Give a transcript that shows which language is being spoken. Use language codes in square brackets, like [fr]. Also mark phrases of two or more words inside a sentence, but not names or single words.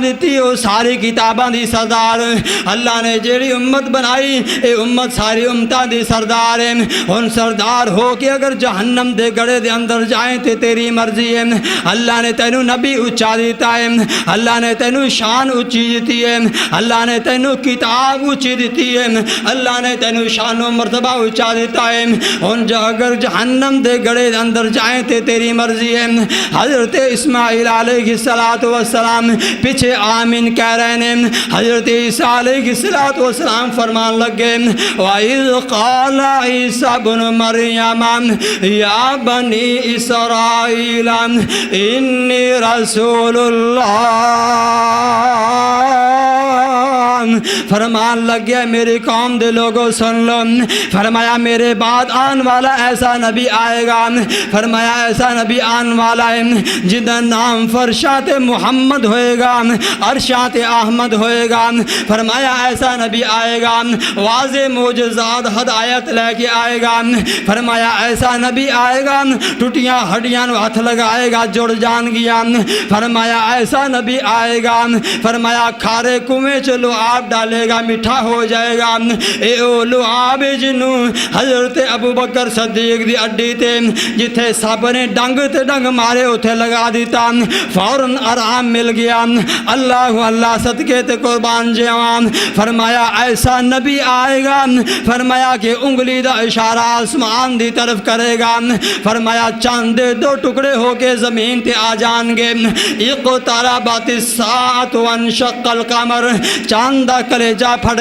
[pa] دیتی او ساری کتاباں دی سردار، اللہ نے جڑی امت بنائی اے امت ساری امتاں دی سردار ہے، ان سردار ہو کے اگر جہنم دے گڑے دے اندر جائیں تے تیری مرضی ہے، اللہ نے تینوں نبی اچھا دیتا ہے، اللہ نے تینوں شان اچھی دیتی ہے، اللہ نے تینوں کتاب اچھی دیتی ہے، اللہ نے تینوں شان و مرتبہ اچھا دیتا ہے، ان اگر جہنم دے گڑے دے اندر جائیں تے تیری مرضی ہے۔ حضرت اسماعیل [ar] علیہ السلام [pa] پیچھے آمین کہہ رہے ہیں، حضرت عیسیٰ [ar] علیہ السلام [pa] فرمان لگے [ar] وَإِذْ قَالَ عِيسَى ابْنُ مَرْيَمَ يَا بَنِي إِسْرَائِيلَ إِنِّي رَسُولُ اللَّهِ، [pa] فرمان لگ گیا میری قوم دے لوگوں سن لو، فرمایا میرے بعد آن والا ایسا نبی آئے گا، فرمایا ایسا نبی آن والا ہے جدا نام فرشات محمد ہوئے گا، ارشات احمد ہوئے گا، فرمایا ایسا نبی آئے گا واضح معجزات ہدایت لے کے آئے گا، فرمایا ایسا نبی آئے گا ٹوٹیاں ہڈیاں ہاتھ لگائے گا جڑ جان گیا، فرمایا ایسا نبی آئے گا، فرمایا کھارے کنویں چ لعاب ڈالے گا میٹھا ہو جائے گا، اے او لعاب جنوں حضرت ابو بکر صدیق دی اڈی تے جتھے سب نے ڈنگ تے ڈنگ مارے اتھے لگا دیتا فوراً آرام مل گیا، اللہ اللہ صدقے تے قربان جاواں، فرمایا ایسا نبی آئے گا، فرمایا کہ انگلی دا اشارہ آسمان دی طرف کرے گا، فرمایا چاند دو ٹکڑے ہو کے زمین تے آ جان گے، [ar] اقتربت الساعۃ وانشق القمر، [pa] چاند دا کلیجہ پھٹ